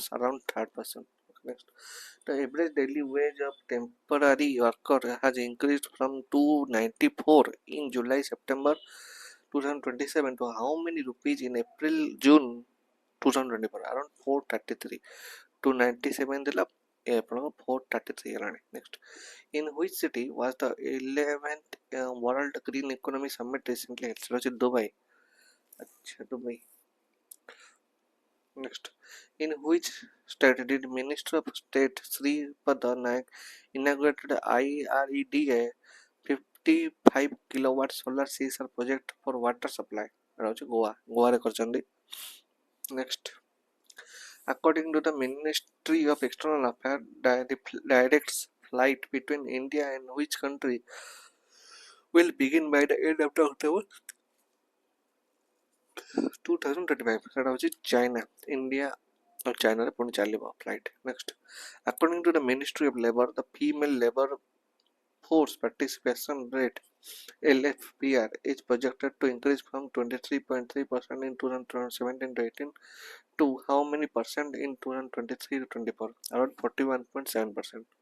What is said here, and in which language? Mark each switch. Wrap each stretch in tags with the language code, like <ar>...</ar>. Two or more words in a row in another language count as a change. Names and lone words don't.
<en>Around 3rd person. Okay, next. The average daily wage of temporary worker has increased from 294 in July-September 2027 to how many rupees in April-June 2024?</en> <or>Around 433. 297 ଦେଲା ଆପଣଙ୍କ 433 ହେଲାଣି।</or> <en>ନେକ୍ସଟ, in which city was the 11th World Green Economy Summit recently held?</en> <or>ସେଟା ହେଉଛି ଦୁବାଇ। ଆଚ୍ଛା, ଦୁବାଇ।</or> <en>Next, in which state did Minister of State Sripada Nayak inaugurated IREDA 55 kilowatt solar CSR project for water supply?</en> <or>ଏଟା ହେଉଛି ଗୋଆରେ କରିଛନ୍ତି।</or> <en>Next, according to the Ministry of External Affairs, directs flight between India and which country will begin by the end of October 2025?</en> <or>ସେଟା ହେଉଛି ଚାଇନା। ଇଣ୍ଡିଆ ଆଉ ଚାଇନାରେ ପୁଣି ଚାଲିବ ଫ୍ଲାଇଟ୍।</or> <en>ନେକ୍ସଟ, according to the Ministry of Labour, the female labor force participation rate LFPR is projected to increase from 23.3% in 2017-18 to how many percent in 2023-24? Around 41.7%.</en>